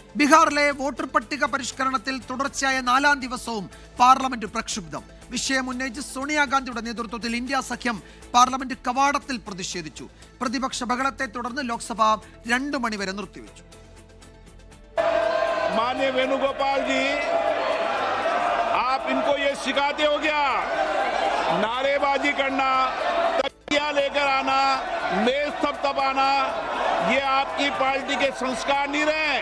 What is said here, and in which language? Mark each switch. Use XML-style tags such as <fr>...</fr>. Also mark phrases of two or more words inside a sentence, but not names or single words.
<ml>ബീഹാറിലെ വോട്ടർ പട്ടിക പരിഷ്കരണത്തിൽ തുടർച്ചയായ 4-ാം ദിവസവും പാർലമെന്റ് പ്രക്ഷുബ്ധം. വിഷയം ഉന്നയിച്ച് സോണിയാഗാന്ധിയുടെ നേതൃത്വത്തിൽ ഇന്ത്യ സഖ്യം പാർലമെന്റ് കവാടത്തിൽ പ്രതിഷേധിച്ചു. പ്രതിപക്ഷ ബഹളത്തെ തുടർന്ന് ലോക്സഭ 2 മണിവരെ നിർത്തിവെച്ചു.</ml> <hi>माननीय वेणुगोपाल जी, आप इनको ये सिखाते हो क्या? नारेबाजी करना, तकिया लेकर आना, मेज थपथपाना, ये आपकी पार्टी के संस्कार नहीं रहे।</hi>